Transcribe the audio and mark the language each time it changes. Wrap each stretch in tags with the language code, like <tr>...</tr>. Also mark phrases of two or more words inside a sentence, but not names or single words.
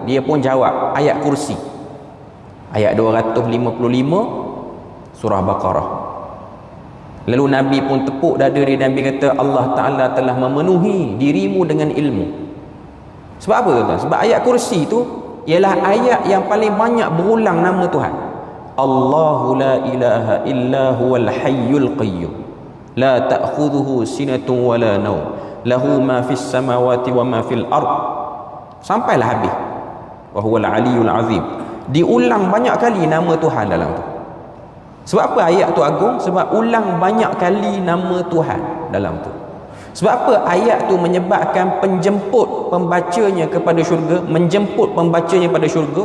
<ms>Dia pun jawab, ayat kursi, ayat 255 surah Baqarah. Lalu Nabi pun tepuk dada dia, Nabi kata, Allah Ta'ala telah memenuhi dirimu dengan ilmu. Sebab apa tuan? Sebab ayat kursi tu ialah ayat yang paling banyak berulang nama Tuhan.</ms> <ar>الله لا إله إلا هو الحي القيوم لا تأخذه سنة ولا نوم له ما في السماوات وما في الأرض,</ar> <ms>sampailah habis.</ms> <ar>وهو العلي العظيم.</ar> <ms>Diulang banyak kali nama Tuhan dalam tu. Sebab apa ayat tu agung? Sebab ulang banyak kali nama Tuhan dalam tu. Sebab apa ayat tu menyebabkan penjemput pembacanya kepada syurga, menjemput pembacanya pada syurga.</ms>